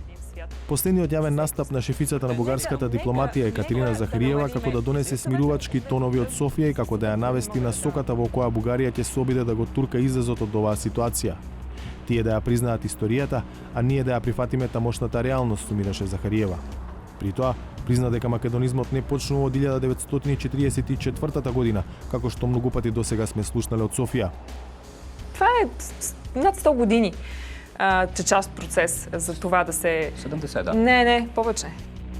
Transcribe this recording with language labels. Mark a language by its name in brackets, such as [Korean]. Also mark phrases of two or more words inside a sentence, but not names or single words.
[Macedonian] Последниот јавен настап на шефицата на бугарската дипломатија Екатерина Захариева како да донесе смирувачки тонови од Софија и како да ја навести на соката во која Бугарија ќе се обиде да го турка изазот од оваа ситуација. Тие да ја признаат историјата, а ние да ја прифатиме тамошната реалност, сумираше Захариева. При тоа, призна дека македонизмот не почнува од 1944 година, како што многу пати досега сме слушнале од Софија. [Bulgarian] Това е над 100 години течащ процес за това да се... 70, да. Не, повече.